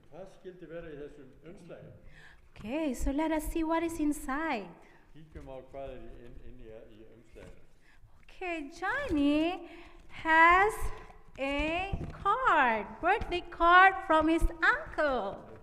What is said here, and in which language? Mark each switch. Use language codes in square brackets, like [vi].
[is] Hvað skildi vera í þessum umslagi? [en] Okay, so let us see what is inside. [is] Kíkjum á hvað inni í umslaginu. [en] Okay, Johnny has a card, birthday card from his uncle.